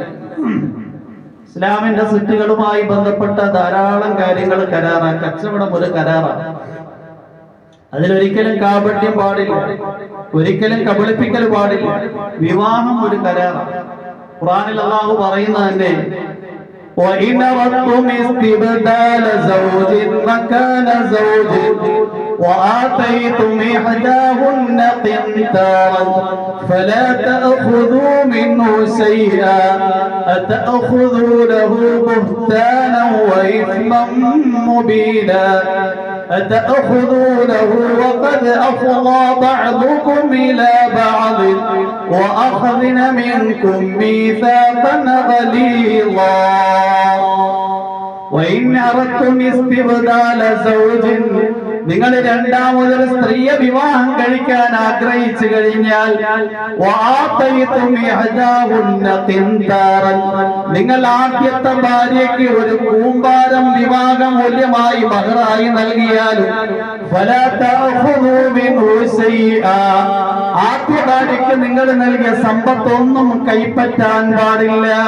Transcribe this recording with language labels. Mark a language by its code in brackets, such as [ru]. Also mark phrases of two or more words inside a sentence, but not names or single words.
[ml] ഇസ്ലാമിന്റെ സൃഷ്ടികളുമായി ബന്ധപ്പെട്ട ധാരാളം കാര്യങ്ങൾ കരാറാണ്. കച്ചവടം ഒരു കരാറാണ്. അതിലൊരിക്കലും കാപട്യം പാടില്ല, ഒരിക്കലും കബളിപ്പിക്കൽ പാടില്ല. വിവാഹം ഒരു കരാറാണ്. ഖുർആനിൽ അല്ലാഹു പറയുന്നത് തന്നെ [ar] وَإِنْ أَرَدْتُمْ اسْتِبْدَالَ زَوْجٍ مَكَانَ زَوْجٍ وَآتَيْتُمْ إِحْدَاهُنَّ قِنْطَارًا فَلَا تَأْخُذُوا مِنْهُ شَيْئًا أَتَأْخُذُونَهُ بُهْتَانًا وَإِثْمًا مُبِينًا أتأخذونه وقد أفضى بعضكم إلى بعض وأخذن منكم ميثاقا غليظا وإن أردتم استبدال زوج. [ml] നിങ്ങൾ രണ്ടാമതൊരു സ്ത്രീയെ വിവാഹം കഴിക്കാൻ ആഗ്രഹിച്ചു കഴിഞ്ഞാൽ നിങ്ങൾ ആദ്യത്തെ ഭാര്യയ്ക്ക് ഒരു കൂമ്പാരം വിവാഹ മൂല്യമായി മഹറായി നൽകിയാലും ആദ്യ ഭാര്യയ്ക്ക് നിങ്ങൾ നൽകിയ സമ്പത്തൊന്നും കൈപ്പറ്റാൻ പാടില്ല.